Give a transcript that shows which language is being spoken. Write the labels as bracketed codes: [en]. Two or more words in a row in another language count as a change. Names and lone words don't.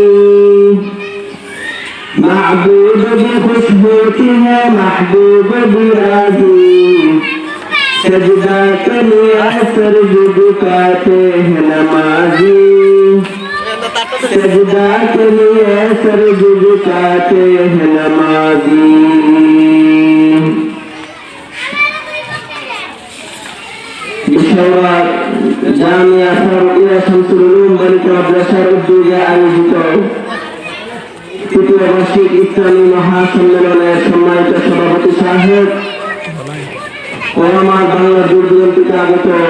[ur] معبود بھی خوش ہوتی ہے محبوب بھی راضی، سجدہ کے لیے سر جھکاتے ہیں نمازی، سجدہ کے لیے سر جھکاتے ہیں نمازی۔ [bn] বিশ্বরাত জামিয়া ফারুকিয়া শামসুল উলুম বালিকা মাদ্রাসার উদ্যোগে আয়োজিত তৃতীয় বার্ষিক ইসলামী মহাসম্মেলনের সম্মানিত সভাপতি সাহেব ও আমার বাংলা দূর দূরান্ত থেকে আগত